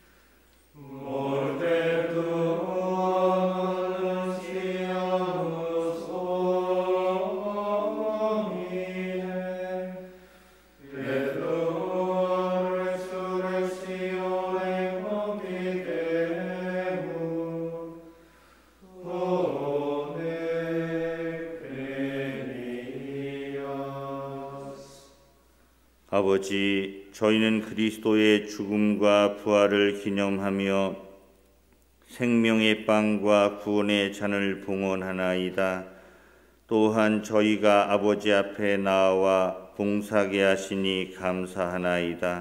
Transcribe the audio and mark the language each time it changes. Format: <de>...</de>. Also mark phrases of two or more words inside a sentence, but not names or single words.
<la>Morte tuum annunciamus Domine, et tuum resurrectione confitemur, Done crenias.</la> <ko>아버지, 저희는 그리스도의 죽음과 부활을 기념하며 생명의 빵과 구원의 잔을 봉헌하나이다. 또한 저희가 아버지 앞에 나와 봉사하게 하시니 감사하나이다.</ko>